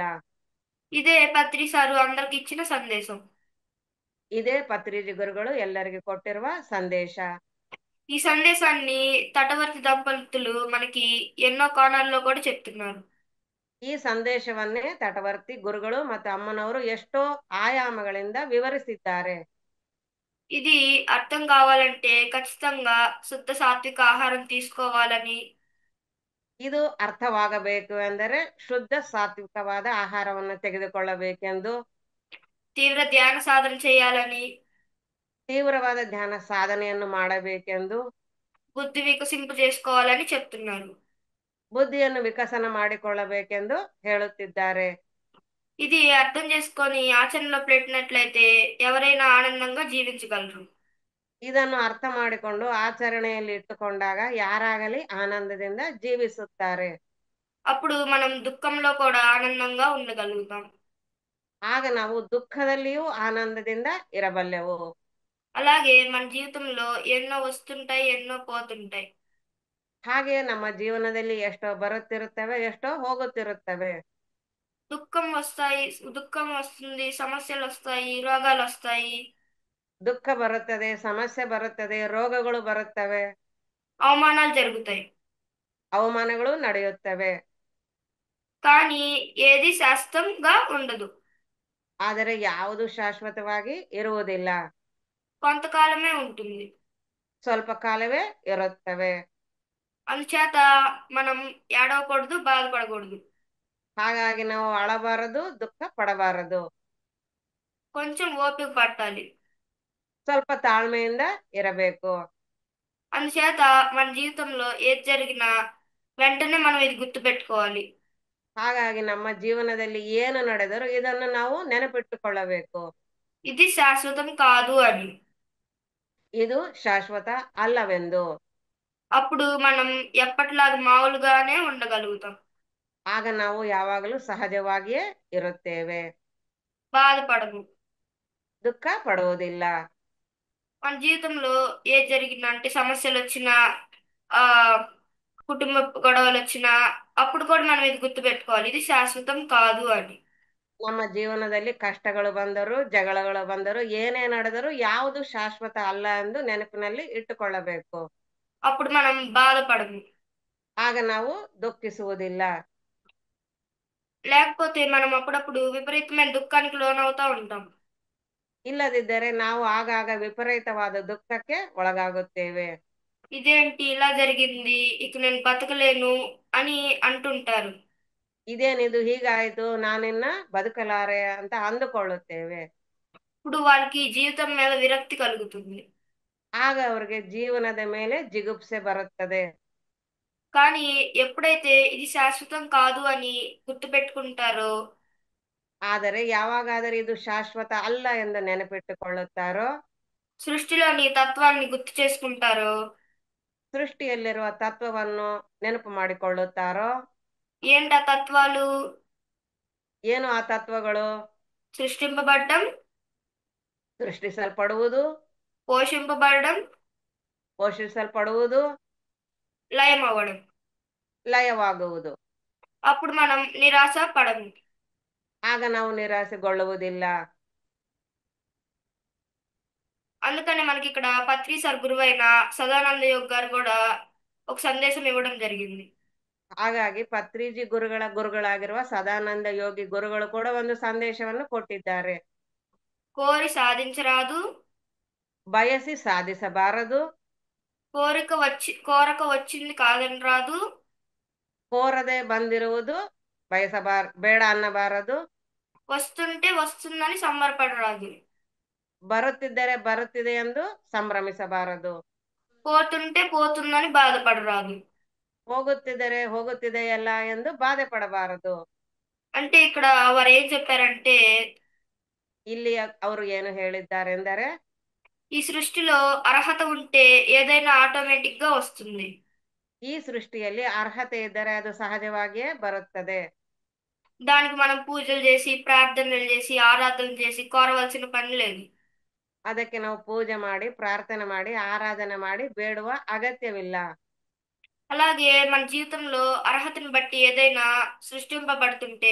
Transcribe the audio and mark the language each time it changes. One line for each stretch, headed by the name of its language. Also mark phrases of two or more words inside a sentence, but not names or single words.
Telugu: ఇదే పత్రి సారు అందరికి ఇచ్చిన సందేశం.
Kannada: ಇದೇ ಪತ್ರಿಜಿ ಗುರುಗಳು ಎಲ್ಲರಿಗೂ ಕೊಟ್ಟಿರುವ ಸಂದೇಶ.
Telugu: ఈ సందేశాన్ని తటవర్తి దంపతులు మనకి ఎన్నో కోణాల్లో కూడా చెప్తున్నారు.
Kannada: ಈ ಸಂದೇಶವನ್ನೇ ತಟವರ್ತಿ ಗುರುಗಳು ಮತ್ತು ಅಮ್ಮನವರು ಎಷ್ಟೋ ಆಯಾಮಗಳಿಂದ ವಿವರಿಸಿದ್ದಾರೆ.
Telugu: ఇది అర్థం కావాలంటే ఖచ్చితంగా శుద్ధ సాత్విక ఆహారం తీసుకోవాలని,
Kannada: ಇದು ಅರ್ಥವಾಗಬೇಕು ಎಂದರೆ ಶುದ್ಧ ಸಾತ್ವಿಕವಾದ ಆಹಾರವನ್ನು ತೆಗೆದುಕೊಳ್ಳಬೇಕೆಂದು,
Telugu: తీవ్ర ధ్యాన సాధన చేయాలని,
Kannada: ತೀವ್ರವಾದ ಧ್ಯಾನ ಸಾಧನೆಯನ್ನು ಮಾಡಬೇಕೆಂದು,
Telugu: బుద్ధి వికసింపు చేసుకోవాలని చెప్తున్నారు.
Kannada: ಬುದ್ಧಿಯನ್ನು ವಿಕಸನ ಮಾಡಿಕೊಳ್ಳಬೇಕೆಂದು ಹೇಳುತ್ತಿದ್ದಾರೆ.
Telugu: ఇది అర్థం చేసుకొని ఆచరణలో పెట్టినట్లయితే ఎవరైనా ఆనందంగా జీవించగలరు.
Kannada: ಇದನ್ನು ಅರ್ಥ ಮಾಡಿಕೊಂಡು ಆಚರಣೆಯಲ್ಲಿ ಇಟ್ಟುಕೊಂಡಾಗ ಯಾರಾಗಲಿ ಆನಂದದಿಂದ ಜೀವಿಸುತ್ತಾರೆ.
Telugu: అప్పుడు మనం దుఃఖంలో కూడా ఆనందంగా ఉండగలుగుతాం.
Kannada: ಆಗ ನಾವು ದುಃಖದಲ್ಲಿಯೂ ಆನಂದದಿಂದ ಇರಬಲ್ಲೆವು.
Telugu: అలాగే మన జీవితంలో ఎన్నో వస్తుంటాయి, ఎన్నో పోతుంటాయి.
Kannada: ಹಾಗೆಯೇ ನಮ್ಮ ಜೀವನದಲ್ಲಿ ಎಷ್ಟೋ ಬರುತ್ತಿರುತ್ತವೆ, ಎಷ್ಟೋ ಹೋಗುತ್ತಿರುತ್ತವೆ.
Telugu: దుఃఖం వస్తాయి, దుఃఖం వస్తుంది, సమస్యలు వస్తాయి, రోగాలు వస్తాయి,
Kannada: ದುಃಖ ಬರುತ್ತದೆ, ಸಮಸ್ಯೆ ಬರುತ್ತದೆ, ರೋಗಗಳು ಬರುತ್ತವೆ,
Telugu: అవమానాలు జరుగుతాయి.
Kannada: ಅವಮಾನಗಳು ನಡೆಯುತ್ತವೆ.
Telugu: కానీ ఏది శాశ్వతంగా ఉండదు.
Kannada: ಆದರೆ ಯಾವುದು ಶಾಶ್ವತವಾಗಿ ಇರುವುದಿಲ್ಲ.
Telugu: కొంతకాలమే ఉంటుంది.
Kannada: ಸ್ವಲ್ಪ ಕಾಲವೇ ಇರುತ್ತವೆ.
Telugu: అందుచేత మనం ఏడవకూడదు, బాధపడకూడదు.
Kannada: ಹಾಗಾಗಿ ನಾವು ಅಳಬಾರದು, ದುಃಖ ಪಡಬಾರದು.
Telugu: కొంచెం ఓపిక పట్టాలి.
Kannada: ಸ್ವಲ್ಪ ತಾಳ್ಮೆಯಿಂದ ಇರಬೇಕು.
Telugu: అందుచేత మన జీవితంలో ఏది జరిగినా వెంటనే మనం ఇది గుర్తుపెట్టుకోవాలి.
Kannada: ಹಾಗಾಗಿ ನಮ್ಮ ಜೀವನದಲ್ಲಿ ಏನು ನಡೆದರೂ ಇದನ್ನು ನಾವು ನೆನಪಿಟ್ಟುಕೊಳ್ಳಬೇಕು.
Telugu: ఇది శాశ్వతం కాదు అని.
Kannada: ಇದು ಶಾಶ್ವತ ಅಲ್ಲವೆಂದು.
Telugu: అప్పుడు మనం ఎప్పటిలాగా మామూలుగానే ఉండగలుగుతాం.
Kannada: ಆಗ ನಾವು ಯಾವಾಗಲೂ ಸಹಜವಾಗಿಯೇ ಇರುತ್ತೇವೆ.
Telugu: బాధపడము.
Kannada: ದುಃಖ ಪಡುವುದಿಲ್ಲ.
Telugu: మన జీవితంలో ఏది జరిగినా అంటే సమస్యలు వచ్చినా, ఆ కుటుంబ గొడవలు వచ్చినా, అప్పుడు కూడా మనం ఇది గుర్తుపెట్టుకోవాలి, ఇది శాశ్వతం కాదు అని.
Kannada: ನಮ್ಮ ಜೀವನದಲ್ಲಿ ಕಷ್ಟಗಳು ಬಂದರು, ಜಗಳಗಳು ಬಂದರು, ಏನೇ ನಡೆದರೂ ಯಾವುದು ಶಾಶ್ವತ ಅಲ್ಲ ಎಂದು ನೆನಪಿನಲ್ಲಿ ಇಟ್ಟುಕೊಳ್ಳಬೇಕು.
Telugu: అప్పుడు మనం బాధపడము.
Kannada: ಆಗ ನಾವು ದುಃಖಿಸುವುದಿಲ್ಲ.
Telugu: లేకపోతే మనం అప్పుడప్పుడు విపరీతమైన దుఃఖానికి లోనవుతా ఉంటాం.
Kannada: ಇಲ್ಲದಿದ್ದರೆ ನಾವು ಆಗಾಗ ವಿಪರೀತವಾದ ದುಃಖಕ್ಕೆ ಒಳಗಾಗುತ್ತೇವೆ.
Telugu: ఇదేంటి ఇలా జరిగింది, ఇక నేను బతకలేను అని అంటుంటారు.
Kannada: ಇದೇನಿದು ಹೀಗಾಯ್ತು, ನಾನಿನ್ನ ಬದುಕಲಾರೆ ಅಂತ ಅಂದುಕೊಳ್ಳುತ್ತೇವೆ.
Telugu: ఇప్పుడు వాళ్ళకి జీవితం మీద విరక్తి కలుగుతుంది.
Kannada: ಆಗ ಅವರಿಗೆ ಜೀವನದ ಮೇಲೆ ಜಿಗುಪ್ಸೆ ಬರುತ್ತದೆ.
Telugu: కానీ ఎప్పుడైతే ఇది శాశ్వతం కాదు అని గుర్తుపెట్టుకుంటారో,
Kannada: ಆದರೆ ಯಾವಾಗಾದರೂ ಇದು ಶಾಶ್ವತ ಅಲ್ಲ ಎಂದು ನೆನಪಿಟ್ಟುಕೊಳ್ಳುತ್ತಾರೋ,
Telugu: సృష్టిలోని తత్వాన్ని గుర్తు చేసుకుంటారో,
Kannada: ಸೃಷ್ಟಿಯಲ್ಲಿರುವ ತತ್ವವನ್ನು ನೆನಪು ಮಾಡಿಕೊಳ್ಳುತ್ತಾರೋ,
Telugu: ఏంటా తత్వాలు?
Kannada: ಏನು ಆ ತತ್ವಗಳು?
Telugu: సృష్టింపబడడం,
Kannada: ಸೃಷ್ಟಿಸಲ್ಪಡುವುದು,
Telugu: పోషింపబడడం,
Kannada: ಪೋಷಿಸಲ್ಪಡುವುದು,
Telugu: లయం అవ్వడం.
Kannada: ಲಯವಾಗುವುದು.
Telugu: అప్పుడు మనం నిరాశ పడము.
Kannada: ಆಗ ನಾವು ನಿರಾಸೆಗೊಳ್ಳುವುದಿಲ್ಲ.
Telugu: అందుకని మనకి ఇక్కడ పత్రి సార్ గురువైన సదానంద యోగ్ గారు కూడా ఒక సందేశం ఇవ్వడం జరిగింది.
Kannada: ಹಾಗಾಗಿ ಪತ್ರಿಜಿ ಗುರುಗಳ ಗುರುಗಳಾಗಿರುವ ಸದಾನಂದ ಯೋಗಿ ಗುರುಗಳು ಕೂಡ ಒಂದು ಸಂದೇಶವನ್ನು ಕೊಟ್ಟಿದ್ದಾರೆ.
Telugu: కోరి సాధించరాదు,
Kannada: ಬಯಸಿ ಸಾಧಿಸಬಾರದು,
Telugu: కోరక వచ్చింది కాదని రాదు,
Kannada: ಕೋರದೆ ಬಂದಿರುವುದು ಬೇಡ ಅನ್ನಬಾರದು,
Telugu: వస్తుంటే వస్తుందని సంబరపడరాదు,
Kannada: ಬರುತ್ತಿದ್ದರೆ ಬರುತ್ತಿದೆ ಎಂದು ಸಂಭ್ರಮಿಸಬಾರದು,
Telugu: పోతుంటే పోతుందని బాధపడరాదు.
Kannada: ಹೋಗುತ್ತಿದ್ದರೆ ಹೋಗುತ್ತಿದೆಯಲ್ಲ ಎಂದು ಬಾಧೆ ಪಡಬಾರದು.
Telugu: అంటే ఇక్కడ వారు ఏం చెప్పారంటే,
Kannada: ಇಲ್ಲಿ ಅವರು ಏನು ಹೇಳಿದ್ದಾರೆಂದರೆ,
Telugu: ఈ సృష్టిలో అర్హత ఉంటే ఏదైనా ఆటోమేటిక్ గా వస్తుంది.
Kannada: ಈ ಸೃಷ್ಟಿಯಲ್ಲಿ ಅರ್ಹತೆ ಇದ್ದರೆ ಅದು ಸಹಜವಾಗಿಯೇ ಬರುತ್ತದೆ.
Telugu: దానికి మనం పూజలు చేసి, ప్రార్థనలు చేసి, ఆరాధన చేసి కోరవలసిన పని లేదు.
Kannada: ಅದಕ್ಕೆ ನಾವು ಪೂಜೆ ಮಾಡಿ, ಪ್ರಾರ್ಥನೆ ಮಾಡಿ, ಆರಾಧನೆ ಮಾಡಿ ಬೇಡುವ ಅಗತ್ಯವಿಲ್ಲ.
Telugu: అలాగే మన జీవితంలో అర్హతను బట్టి ఏదైనా సృష్టింపబడుతుంటే